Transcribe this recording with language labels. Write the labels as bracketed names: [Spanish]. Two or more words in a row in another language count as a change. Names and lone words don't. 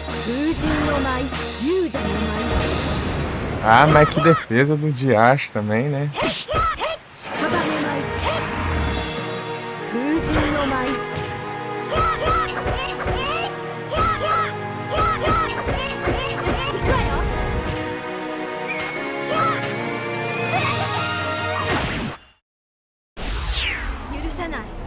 [Japanese] 風神の舞勇者の舞 [Portuguese] Ah, mas que defesa do Diacho também, né? [Japanese] 屍舞風神の舞許さない。